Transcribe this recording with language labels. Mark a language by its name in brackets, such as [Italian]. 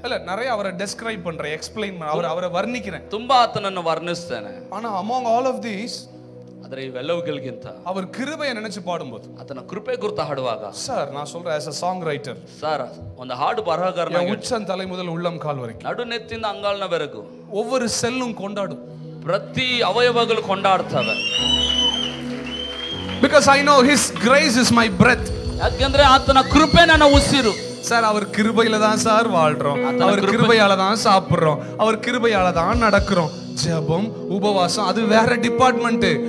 [Tamil] இல்ல நிறைய அவரை டெஸ்கிரைப் பண்றேன், எக்ஸ்பிளைன் அவரை வர்ணிக்கிறேன், [Kannada] ತುಂಬಾ ಆತನನ್ನು ವರ್ಣಿಸ್ತೇನೆ. [Tamil] ஆனா [English] among all of these [Kannada] ಆದರೆ ಇವೆಲ್ಲವುಗಳಿಗಿಂತ [Tamil] அவர் கிருபையை நினைச்சு பாடும்போது, [Kannada] ಆತನ ಕೃಪೆ ಕುರಿತು ಹಾಡುವಾಗ, [Tamil] சார் நான் சொல்றேன் [English] as a song writer, [Kannada] sir ಒಂದು ಹಾಡು ಬರಹಗಾರನಾಗಿ [Tamil] உச்சம் தலை முதல் உள்ளம் கால் வரைக்கும் [Kannada] ನಡು ನೆತ್ತಿಂದ ಅಂಗಾಲ್ನವರೆಗೂ [Tamil] ஒவ்வொரு செல்லும் கொண்டாடும். [Kannada] ಪ್ರತಿ ಅವಯವಗಳು ಕೊಂಡಾಡ್ತವೆ. [English] Because I know his grace is my breath. [Kannada] ಯಾಕಂದ್ರೆ ಆತನ ಕೃಪೆ ನನ್ನ ಉಸಿರು. [Tamil] சார் அவர் கிருபையில தான் சார் வாழ்றோம், அவர் கிருபையால தான் சாப்பிடுறோம், அவர் கிருபையால தான் நடக்கிறோம். ஜெபம் உபவாசம் அது வேற டிபார்ட்மெண்ட்.